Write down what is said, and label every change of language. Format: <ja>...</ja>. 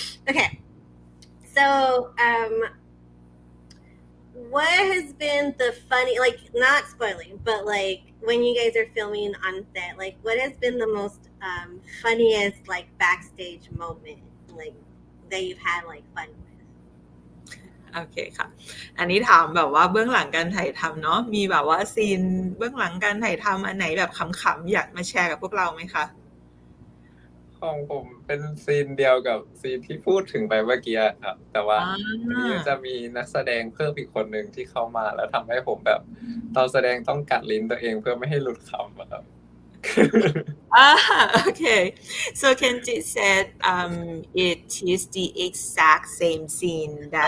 <en>Okay. So, what has been the funny, like, not spoiling, but like when you guys are filming on set, like, what has been the most funniest, like, backstage moment, like, that you've had, like, fun with?</en> <th>โอเคค่ะอันนี้ถามแบบว่าเบื้องหลังการถ่ายทำเนาะมีแบบว่าซีนเบื้องหลังการถ่ายทำอันไหนแบบขำๆอยากมาแชร์กับพวกเราไหมคะ ของผมเป็นซีนเดียวกับซีนที่พูดถึงไปเมื่อกี้ครับแต่ว่าอันนี้จะมีนักแสดงเพิ่มอีกคนหนึ่งที่เข้ามาแล้วทำให้ผมแบบตอนแสดงต้องกัดลิ้นตัวเองเพื่อไม่ให้หลุดคำครับ</th> <en>Okay. So Kenji said it is the exact same scene that</en>